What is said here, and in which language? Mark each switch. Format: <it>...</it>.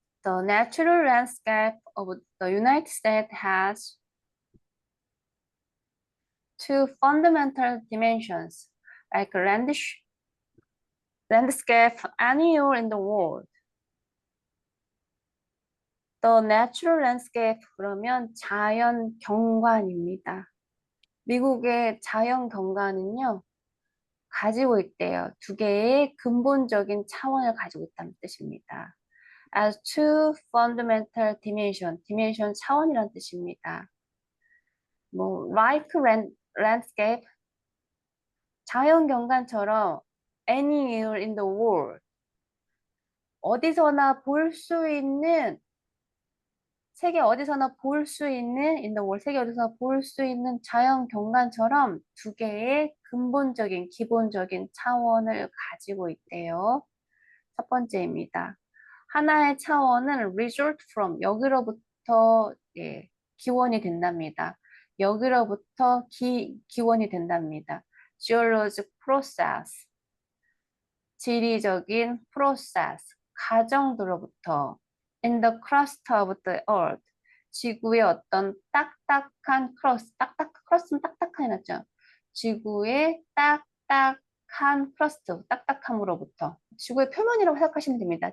<en>The natural landscape of the United States has two fundamental dimensions, like landscape anywhere in the world. The natural landscape</en> <ko>그러면 자연 경관입니다. 미국의 자연 경관은요, 가지고 있대요. 두 개의 근본적인 차원을 가지고 있다는 뜻입니다.</ko> <en>As two fundamental dimension</en> <ko>차원이란 뜻입니다. 뭐</ko> <en>like landscape,</en> <ko>자연 경관처럼</ko> <en>anywhere in the world,</en> <ko>어디서나 볼 수 있는 세계 어디서나 볼 수 있는</ko> <en>in the world,</en> <ko>세계 어디서나 볼 수 있는 자연 경관처럼 두 개의 근본적인 기본적인 차원을 가지고 있대요. 첫 번째입니다. 하나의 차원은</ko> <en>result from,</en> <ko>여기로부터 예, 기원이 된답니다. 여기로부터 기원이 된답니다.</ko> <en>geologic process,</en> <ko>지리적인 process, 과정들로부터</ko> <en>in the crust of the earth,</en> <ko>지구의 어떤 딱딱한 crust는 딱딱하게 났죠. 지구의 딱딱한 crust, 딱딱함으로부터, 지구의 표면이라고 생각하시면 됩니다.</ko>